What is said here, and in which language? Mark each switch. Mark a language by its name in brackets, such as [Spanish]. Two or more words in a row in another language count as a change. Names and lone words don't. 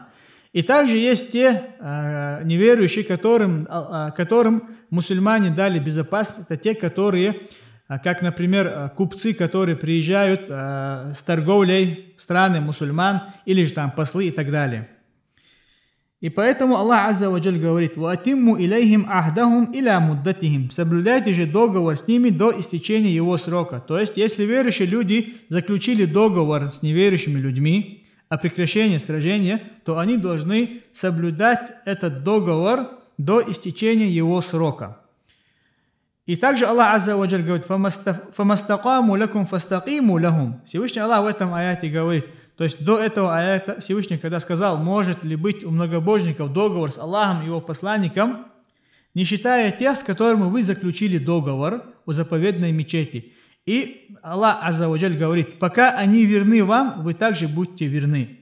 [Russian] И также есть те неверующие, которым мусульмане дали безопасность, это те, которые, как, например, купцы, которые приезжают с торговлей в страны мусульман, или же там послы и так далее. И поэтому Аллах [Arabic] عز وجل [Russian] говорит: [Arabic] «فأتموا إليهم عهدهم إلى مدتهم». [Russian] Соблюдайте же договор с ними до истечения его срока. То есть, если верующие люди заключили договор с неверующими людьми о прекращении сражения, то они должны соблюдать этот договор до истечения его срока. И также Аллах [Arabic] عز وجل [Russian] говорит: [Arabic] «فما استقاموا لكم فاستقيموا لهم». [Russian] Всевышний Аллах в этом аяте говорит, то есть до этого аята Всевышний, когда сказал, может ли быть у многобожников договор с Аллахом и его посланником, не считая тех, с которыми вы заключили договор о заповедной мечети. И Аллах [Arabic] عز وجل [Russian] говорит: пока они верны вам, вы также будьте верны.